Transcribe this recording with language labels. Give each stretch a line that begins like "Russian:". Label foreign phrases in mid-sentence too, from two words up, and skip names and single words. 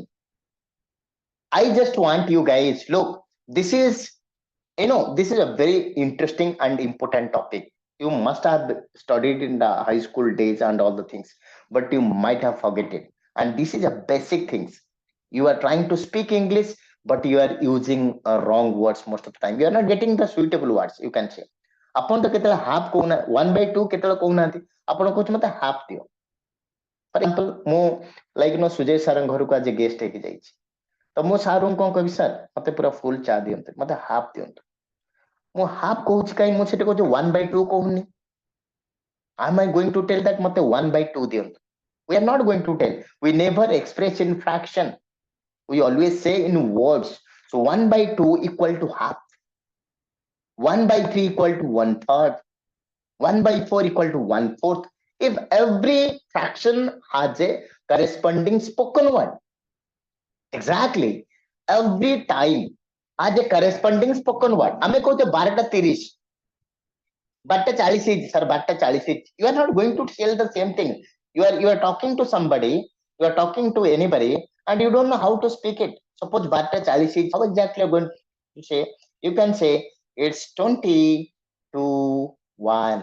English: I just want you guys, look, this is a very interesting and important topic. You must have studied in the high school days and all the things, but you might have forgotten. And this is a basic things. You are trying to speak English, but you are using wrong words most of the time. You are not getting the suitable words, you can say.
Odia: ଆପଣ ତ କେତେବେଳେ ହାଫ୍ କହୁନା, 1/2 କେତେବେଳେ କହୁନାହାନ୍ତି, ଆପଣ କହୁଛନ୍ତି ମତେ ହାଫ୍ ଦିଅ.
English: for example
Odia: ମୁଁ ସୁଜୟ ସାରଙ୍କ ଘରକୁ ଆଜି ଗେଷ୍ଟ ହେଇକି ଯାଇଛି, ତ ମୁଁ ସାରଙ୍କୁ କଣ କହିବି, ସାର୍ ମତେ ପୁରା ଫୁଲ ଚା ଦିଅନ୍ତୁ, ମତେ ହାଫ୍ ଦିଅନ୍ତୁ. ମୁଁ ହାଫ୍ କହୁଛି କାହିଁ, ମୁଁ ସେଠି କହୁଛି 1/2 କହୁନି.
English: Am I going to tell that
Odia: ମତେ 1/2 ଦିଅନ୍ତୁ?
English: We are not going to tell. We never express in fraction. We always say in words. So 1/2 equal to half. 1/3 equal to 1/3. 1/4 equal to 1/4. If every fraction has a corresponding spoken word. Exactly. Every time as a corresponding spoken word.
Odia: ଆମେ କହୁଛେ
English: 12:30 12:40 sir 12:40 you are not going to tell the same thing. You are talking to somebody, you are talking to anybody and you don't know how to speak it. Suppose 12:40 how exactly you are going to say? You can say it's 20 to 1.